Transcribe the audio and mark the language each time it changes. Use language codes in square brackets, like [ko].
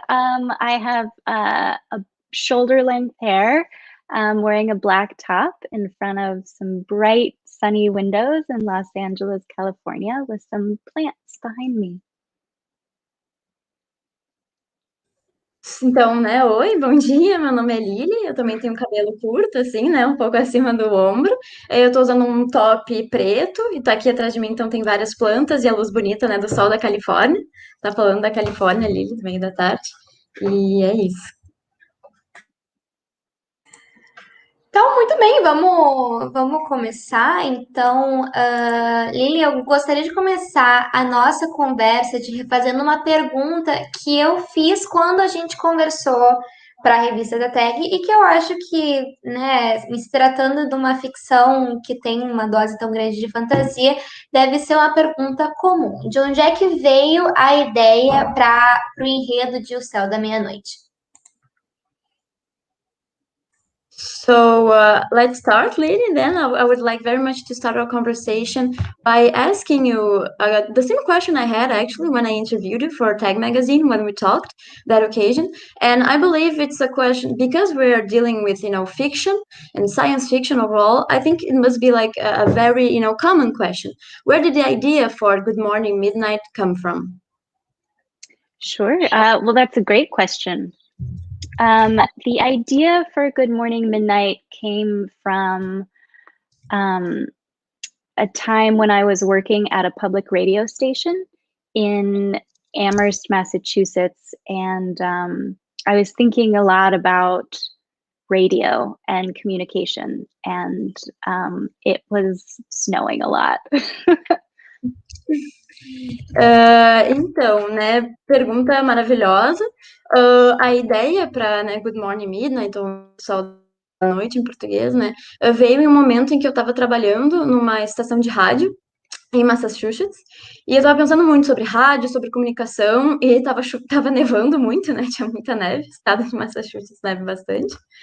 [en] I have a shoulder-length hair. I'm wearing a black top in front of some bright, sunny windows in Los Angeles, California, with some plants behind me. [pt] Então, né, oi, bom dia, meu nome é Lily, eu também tenho cabelo curto, assim, né, um pouco acima do ombro. Eu tô usando um top preto e tá aqui atrás de mim, então tem várias plantas e a luz bonita, né, do sol da Califórnia. Tá falando da Califórnia, Lily, do meio da tarde. E é isso. Então, muito bem, vamos começar. Então, Lili, eu gostaria de começar a nossa conversa fazendo uma pergunta que eu fiz quando a gente conversou para a revista da Tag e que eu acho que, né, se tratando de uma ficção que tem uma dose tão grande de fantasia, deve ser uma pergunta comum. De onde é que veio a ideia para o enredo de O Céu da Meia-Noite? [en] So let's start, Lily. Then I would like very much to start our conversation by asking you the same question I had actually when I interviewed you for Tag Magazine when we talked that occasion. And I believe it's a question because we are dealing with fiction and science fiction overall. I think it must be like a very common question. Where did the idea for Good Morning Midnight come from? Sure. Well, that's a great question. The idea for Good Morning Midnight came from a time when I was working at a public radio station in Amherst, Massachusetts, and I was thinking a lot about radio and communication, and it was snowing a lot. [pt] Então, né, pergunta maravilhosa. A ideia para, né, Good Morning Midnight, ou Sol da Noite em português, né, veio em um momento em que eu estava trabalhando numa estação de rádio em Massachusetts, e eu estava pensando muito sobre rádio, sobre comunicação, e tava nevando muito, né, tinha muita neve, o estado de Massachusetts neve bastante.